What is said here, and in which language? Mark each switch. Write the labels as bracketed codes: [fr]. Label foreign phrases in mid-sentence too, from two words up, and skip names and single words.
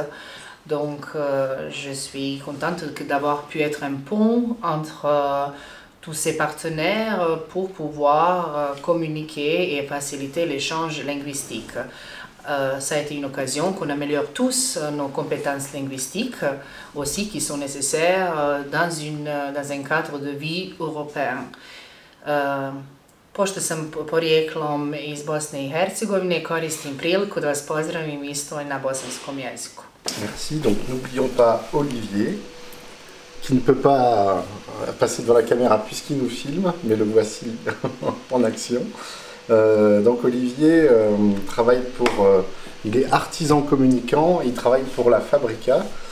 [fr] Donc, je suis contente d'avoir pu être un pont entre tous ces partenaires pour pouvoir communiquer et faciliter l'échange linguistique. Ça a été une occasion qu'on améliore tous nos compétences linguistiques aussi qui sont nécessaires dans un cadre de vie européen. [bs] Pošto sam porijeklom iz Bosne i Hercegovine, koristim priliku da vas pozdravim isto na bosanskom jeziku. [fr] Merci. Donc n'oublions pas Olivier, qui ne peut pas passer devant la caméra puisqu'il nous filme, mais le voici en action. Donc Olivier travaille pour... il est artisan communicant, il travaille pour la Fabrica.